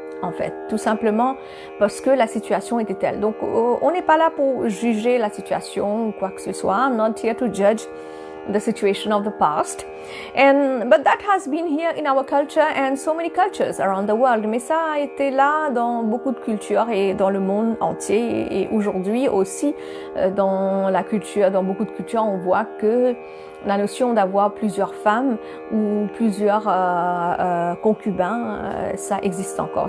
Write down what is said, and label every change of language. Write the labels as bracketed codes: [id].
[fr] En fait, tout simplement parce que la situation était telle. Donc, on n'est pas là pour juger la situation ou quoi que ce soit. [en] I'm not here to judge the situation of the past. But that has been here in our culture and so many cultures around the world. [fr] Mais ça a été là dans beaucoup de cultures et dans le monde entier. Et aujourd'hui aussi, dans beaucoup de cultures, on voit que la notion d'avoir plusieurs femmes ou plusieurs concubins, ça existe encore.